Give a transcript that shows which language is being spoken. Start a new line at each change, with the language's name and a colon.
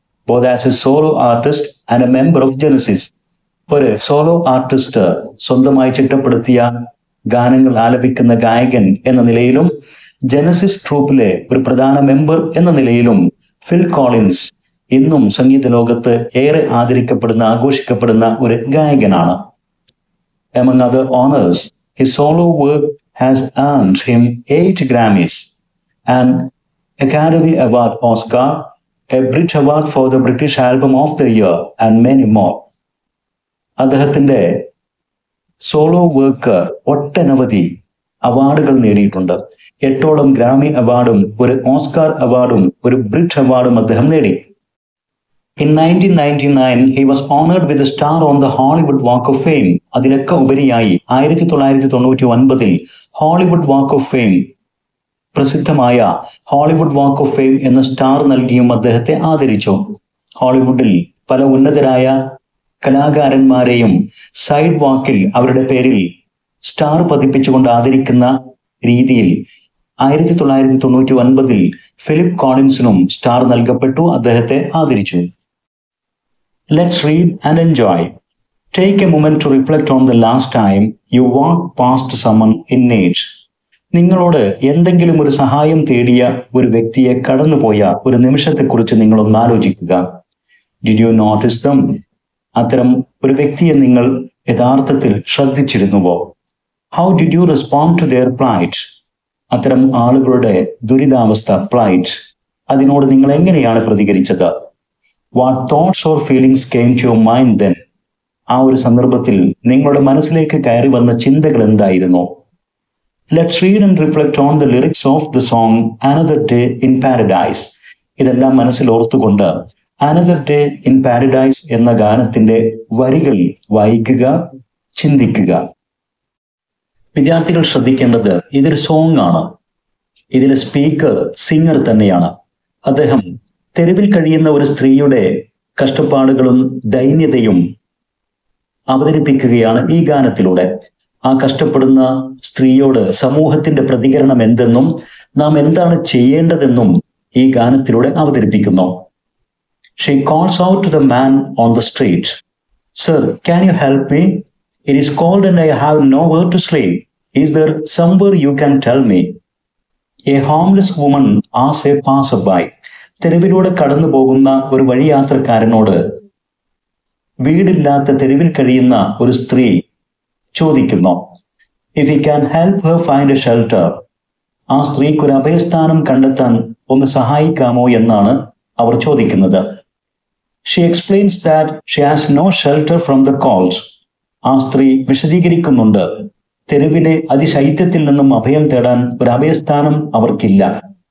English: Both as a solo artist and a member of Genesis.
Malayalam: ഒരു solo artist, സ്വന്തമായി ചിട്ടപ്പെടുത്തിയ ഗാനങ്ങൾ ആലപിക്കുന്ന ഗായകൻ എന്ന നിലയിലും ജെനസിസ് ട്രൂപ്പിലെ ഒരു പ്രധാന മെമ്പർ എന്ന നിലയിലും ഫിൽ കോളിൻസ് ഇന്നും സംഗീത ലോകത്ത് ഏറെ ആദരിക്കപ്പെടുന്ന, ആഘോഷിക്കപ്പെടുന്ന ഒരു ഗായകനാണ്.
English: Among other honors, his solo work has earned him 8 Grammys, an Academy Award Oscar, a Brit Award for the British Album of the Year, and many more.
Malayalam: അദ്ദേഹത്തിന്റെ സോളോ വർക്ക് ഒട്ടനവധി അവാർഡുകൾ നേടിയിട്ടുണ്ട്. 8ഓളം ഗ്രാമി അവാർഡും ഒരു ഓസ്കാർ അവാർഡും ഒരു ബ്രിറ്റ് അവാർഡും അദ്ദേഹം നേടി.
English: In 1999, he was honored with a star on the Hollywood Walk of Fame.
Malayalam: അതിലൊക്കെ ഉപരിയായി 1999 ഹോളിവുഡ് വാക്ക് ഓഫ് ഫെയിം, പ്രസിദ്ധമായ ഹോളിവുഡ് വാക്ക് ഓഫ് ഫെയിം എന്ന സ്റ്റാർ നൽകിയും അദ്ദേഹത്തെ ആദരിച്ചു. ഹോളിവുഡിൽ പല ഉന്നതരായ കലാകാരന്മാരെയും സൈഡ് വാക്കിൽ അവരുടെ പേരിൽ സ്റ്റാർ പതിപ്പിച്ചുകൊണ്ട് ആദരിക്കുന്ന രീതിയിൽ 1999 ഫിലിപ്പ് കോളിൻസിനും സ്റ്റാർ നൽകപ്പെട്ടു, അദ്ദേഹത്തെ ആദരിച്ചു.
English: Let's read and enjoy. Take a moment to reflect on the last time you walked past someone in need.
Malayalam: നിങ്ങളോട് എന്തെങ്കിലും ഒരു സഹായം തേടിയ ഒരു വ്യക്തിയെ കടന്നുപോയ ഒരു നിമിഷത്തെക്കുറിച്ച് നിങ്ങളൊന്ന് ആലോചിക്കുക.
English: Did you notice them?
Malayalam: അത്തരം ഒരു വ്യക്തിയെ നിങ്ങൾ യഥാർത്ഥത്തിൽ ശ്രദ്ധിച്ചിരുന്നുവോ?
English: How did you respond to their plight?
Malayalam: അത്തരം ആളുകളുടെ ദുരിതാവസ്ഥ, പ്ലൈറ്റ്, അതിനോട് നിങ്ങൾ എങ്ങനെയാണ് പ്രതികരിച്ചത്?
English: What thoughts or feelings came to your mind then?
Malayalam: ആ ഒരു സന്ദർഭത്തിൽ നിങ്ങളുടെ മനസ്സിലേക്ക് കയറി വന്ന ചിന്തകൾ എന്തായിരുന്നു?
English: Let's read and reflect on the lyrics of the song Another Day in Paradise.
Malayalam: ഇതെല്ലാം മനസ്സിൽ ഓർത്തുകൊണ്ട് Another Day in Paradise എന്ന ഗാനത്തിന്റെ വരികൾ വായിക്കുക, ചിന്തിക്കുക. വിദ്യാർത്ഥികൾ ശ്രദ്ധിക്കേണ്ടത്, ഇതൊരു സോങ് ആണ്. ഇതിലെ സ്പീക്കർ സിംഗർ തന്നെയാണ്. അദ്ദേഹം തെരുവിൽ കഴിയുന്ന ഒരു സ്ത്രീയുടെ കഷ്ടപ്പാടുകളും ദൈന്യതയും അവതരിപ്പിക്കുകയാണ് ഈ ഗാനത്തിലൂടെ. ആ കഷ്ടപ്പെടുന്ന സ്ത്രീയോട് സമൂഹത്തിന്റെ പ്രതികരണം എന്തെന്നും നാം എന്താണ് ചെയ്യേണ്ടതെന്നും ഈ ഗാനത്തിലൂടെ അവതരിപ്പിക്കുന്നു.
English: She calls out to the man on the street, "Sir, can you help me? It is cold and I have nowhere to sleep. Is there somewhere you can tell me?" A homeless woman asks a passerby.
Malayalam: തെരുവിലൂടെ കടന്നു പോകുന്ന ഒരു വഴിയാത്രക്കാരനോട് വീടില്ലാത്ത തെരുവിൽ കഴിയുന്ന ഒരു സ്ത്രീ ചോദിക്കുന്നു,
English: "If he can help her find a shelter."
Malayalam: ആ സ്ത്രീക്ക് ഒരു അഭയസ്ഥാനം കണ്ടെത്താൻ ഒന്ന് സഹായിക്കാമോ എന്നാണ് അവർ ചോദിക്കുന്നത്.
English: She explains that she has no shelter from the cold.
Malayalam: ആ സ്ത്രീ വിശദീകരിക്കുന്നുണ്ട്, തെരുവിലെ അതിശൈത്യത്തിൽ നിന്നും അഭയം തേടാൻ ഒരു അഭയസ്ഥാനം അവർക്കില്ല.